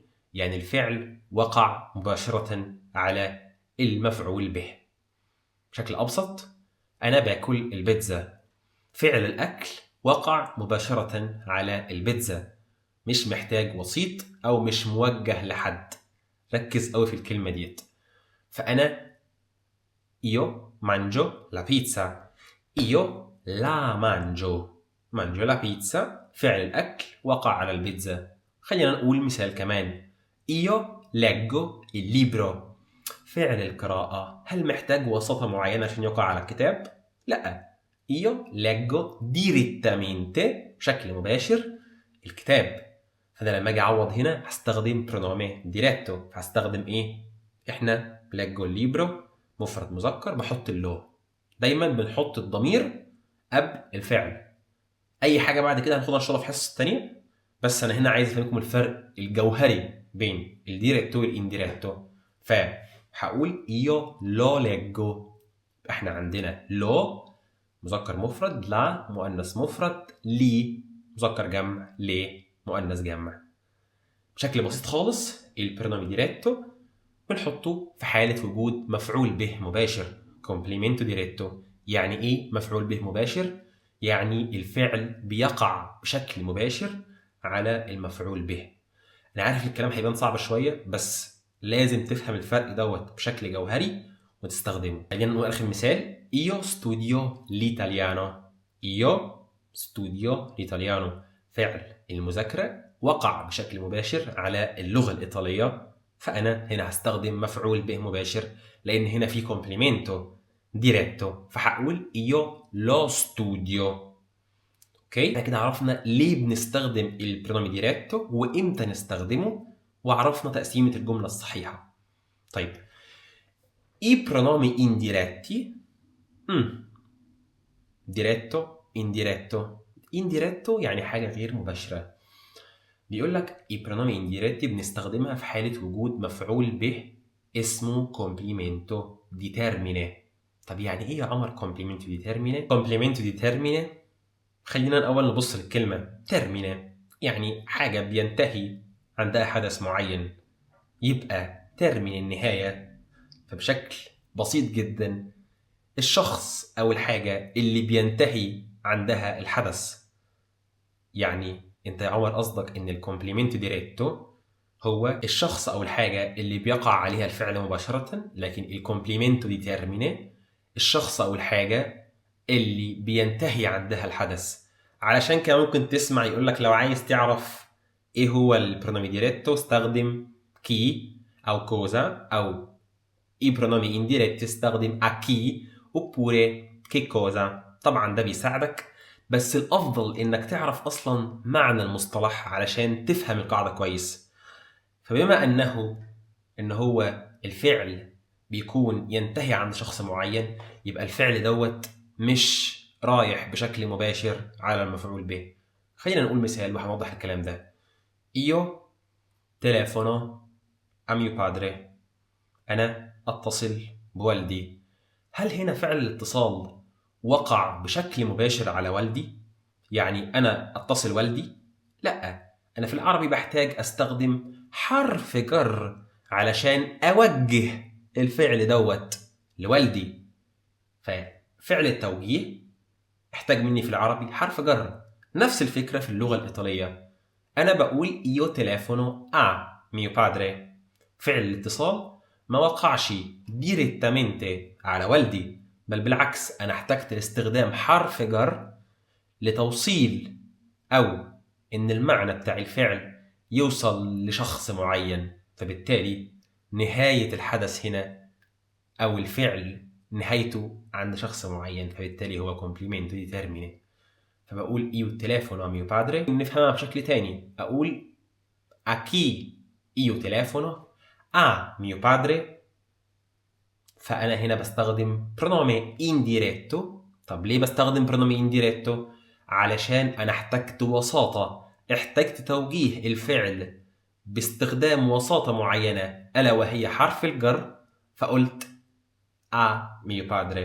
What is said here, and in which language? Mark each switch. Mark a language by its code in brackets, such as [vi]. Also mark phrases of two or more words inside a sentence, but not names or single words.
[ar] يعني الفعل وقع مباشرة على المفعول به. بشكل ابسط، انا باكل البيتزا، فعل الاكل وقع مباشرة على البيتزا، مش محتاج وسيط او مش موجه لحد. ركز قوي في الكلمة ديت. فانا [it] Io mangio la pizza. Io la mangio. mangio la pizza [ar] فعل الأكل وقع على البيتزا. خلينا نقول مثال كمان. [it] Io leggo il libro. [ar] فعل القراءة هل محتاج وساطة معينة عشان يقع على الكتاب؟ لا. [it] Io leggo direttamente [ar] بشكل مباشر الكتاب. فأنا لما أجي أعوض هنا هستخدم [it] pronomi diretto. [ar] هستخدم إيه؟ إحنا [it] leggo il libro [ar] مفرد مذكر بحط اللو. دايما بنحط الضمير قبل الفعل. اي حاجه بعد كده هناخدها ان شاء الله في الحصه الثانيه، بس انا هنا عايز افهمكم الفرق الجوهري بين الديريتو والانديريتو، فهقول [it] io lo leggo. [ar] احنا عندنا لو مذكر مفرد، لا مؤنث مفرد، لي مذكر جمع، ليه مؤنث جمع. بشكل بسيط خالص [it] pronomi diretto [ar] بنحطه في حالة وجود مفعول به مباشر، [it] complemento diretto. [ar] يعني ايه مفعول به مباشر؟ يعني الفعل بيقع بشكل مباشر على المفعول به. انا عارف الكلام هيبان صعب شوية، بس لازم تفهم الفرق دوت بشكل جوهري وتستخدمه. خلينا نقول اخر مثال: [it] io studio l'italiano. io studio l'italiano، [ar] فعل المذاكرة وقع بشكل مباشر على اللغة الإيطالية، فأنا هنا هستخدم مفعول به مباشر لأن هنا في [it] complemento diretto, [ar] فهقول [it] io lo studio. [ar] اوكي، احنا كده عرفنا ليه بنستخدم [it] pronomi diretto [ar] وامتى نستخدمه، وعرفنا تقسيمة الجملة الصحيحة. [it] طيب i pronomi indiretti. diretto indiretto. [ar] indiretto يعني حاجة غير مباشرة. بيقول لك [it] i pronomi indiretti [ar] بنستخدمها في حالة وجود مفعول به اسمه [it] complemento di termine. [ar] طب يعني ايه يا عمر [it] complemento di termine؟ complemento di termine، [ar] خلينا الأول نبص للكلمة termine، يعني حاجة بينتهي عندها حدث معين، يبقى termine النهاية. فبشكل بسيط جدا الشخص أو الحاجة اللي بينتهي عندها الحدث. يعني انت يا عمر قصدك ان [it] complemento diretto [ar] هو الشخص او الحاجة اللي بيقع عليها الفعل مباشرة، لكن [it] complemento di termine [ar] الشخص او الحاجة اللي بينتهي عندها الحدث. علشان كده ممكن تسمع يقولك لو عايز تعرف ايه هو [it] pronomi diretto [ar] استخدم كي او كوزا، او [it] i pronomi indiretti [ar] استخدم [it] a chi oppure che cosa. [ar] طبعا ده بيساعدك، بس الافضل انك تعرف اصلا معنى المصطلح علشان تفهم القاعده كويس. فبما ان هو الفعل بيكون ينتهي عند شخص معين، يبقى الفعل دوت مش رايح بشكل مباشر على المفعول به. خلينا نقول مثال وهنوضح الكلام ده. [it] io telefono a mio padre. [ar] انا اتصل بوالدي. هل هنا فعل الاتصال وقع بشكل مباشر على والدي؟ يعني أنا أتصل والدي؟ لا، أنا في العربي بحتاج أستخدم حرف جر علشان أوجه الفعل دوت لوالدي. ففعل التوجيه احتاج مني في العربي حرف جر. نفس الفكرة في اللغة الإيطالية، أنا بقول [it] io telefono a mio padre. [ar] فعل الاتصال ما وقعش ديريتامنتي على والدي، بل بالعكس أنا احتجت لاستخدام حرف جر لتوصيل أو إن المعنى بتاع الفعل يوصل لشخص معين. فبالتالي نهاية الحدث هنا أو الفعل نهايته عند شخص معين، فبالتالي هو [it] complemento di termine. [ar] فبقول [it] io telefono a mio padre. [ar] نفهمها بشكل تاني، أقول [it] a chi io telefono a mio padre. [ar] فأنا هنا بستخدم [it] pronome indiretto. [ar] طب ليه بستخدم [it] pronome indiretto؟ [ar] علشان أنا احتجت وساطة، احتجت توجيه الفعل باستخدام وساطة معينة ألا وهي حرف الجر، فقلت [it] a mio padre.